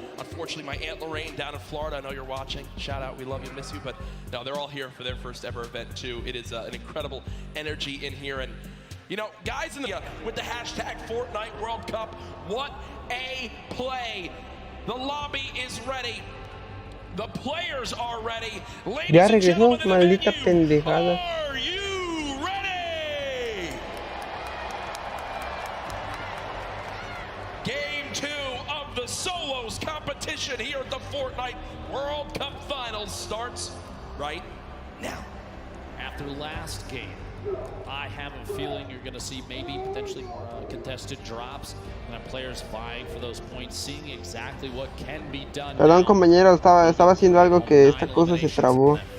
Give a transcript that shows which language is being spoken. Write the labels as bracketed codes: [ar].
[en] Unfortunately, my Aunt Lorraine down in Florida, I know you're watching. Shout out, we love you, miss you. But no, they're all here for their first ever event too. It is an incredible energy in here. And you know, guys in the with the hashtag Fortnite World Cup, what a play. The lobby is ready. The players are ready. [es] Ya regresó, maldita pendejada. [en] Are you ready? Game 2 of the solos competition here at the Fortnite World Cup Finals starts right now. After last game, I have a feeling you're going to see maybe potentially more contested drops and players vying for those points, seeing exactly what can be done. [es] Perdón, compañero, estaba haciendo algo que esta cosa se trabó.